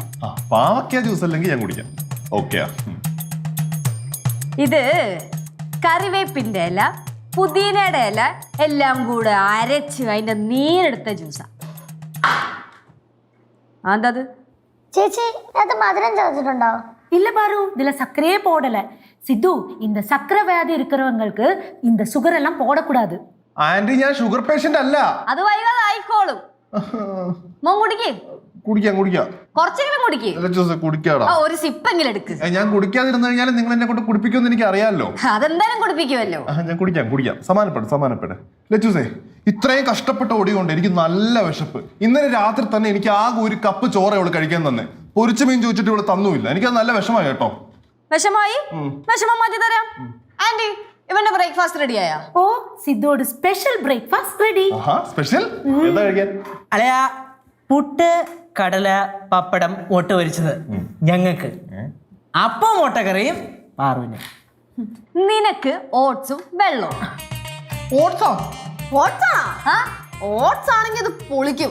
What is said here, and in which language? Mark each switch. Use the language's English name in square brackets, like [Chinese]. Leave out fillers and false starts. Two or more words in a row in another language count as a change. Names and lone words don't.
[Malayalam] പാവക്ക ജ്യൂസ് അല്ലെങ്കിൽ ഞാൻ കുടിക്കാം. ഓക്കെ. ഇത് കറിവേപ്പിന്റെ ഇല, പുതിനയുടെ ഇല എല്ലാം കൂടെ അരച്ച് അതിന്റെ നീരെടുത്ത ജ്യൂസാ. അതത് ചേച്ചി, അത് മധുരം ചേർത്തിട്ടുണ്ടോ? [Tamil] இல்ல பாரு, இதுல சர்க்கரையே போடல. சித்து, இந்த சர்க்கரை வியாதி இருக்கிறவங்களுக்கு இந்த சுகர் எல்லாம் போடக்கூடாது. [Malayalam] ആന്റി, ഞാൻ [English] sugar patient [Malayalam] അല്ല. അത് വൈകാതെ ആയിക്കോളും. മോൻ കുടിക്കേ. കുടിക്കാം കുടിക്കാം, കുറച്ചെങ്കിലും കുടിക്കേ. കുടിക്കാടാ. ഒരു സിപ്പെങ്കിലും എടുക്ക്. ഞാൻ കുടിക്കാതിരുന്നു കഴിഞ്ഞാൽ നിങ്ങൾ എന്നെ കൊണ്ട് കുടിപ്പിക്കുമെന്ന് എനിക്ക് അറിയാമല്ലോ. അതെന്തായാലും കുടിപ്പിക്കുമല്ലോ. ഞാൻ കുടിക്കാം. സമാനപ്പെട്. ലച്ചൂസേ, ഇത്രയും കഷ്ടപ്പെട്ട ഓടികൊണ്ട് എനിക്ക് നല്ല വിശപ്പ്. ഇന്നലെ രാത്രി തന്നെ എനിക്ക് ആകെ ഒരു കപ്പ് ചോറ് അവള് കഴിക്കാൻ തന്നെ. പൊരിച്ച മീൻ ചോദിച്ചിട്ട് ഇവിടെ തന്നുമില്ല. എനിക്കത് നല്ല വിഷമായി കേട്ടോ. വിഷമായി? വിഷമം മാറ്റി തരാം. ആന്റി, ഇവന്റെ ബ്രേക്ക്ഫാസ്റ്റ് റെഡിയായോ? [Tamil] ஓ, சித்தோட [English] special breakfast ready. [Malayalam] സ്പെഷ്യൽ എന്താ കഴിക്കാൻ? അല്ലയാ, പുട്ട്, കടല, പപ്പടം, മുട്ട പൊരിച്ചത് ഞങ്ങൾക്ക്. അപ്പം മുട്ടക്കറിയും പാറുവിന്. നിനക്ക് ഓട്സും വെള്ളവും. ഓട്സാ? ഓട്സ് ആണെങ്കിൽ അത് പൊളിക്കും.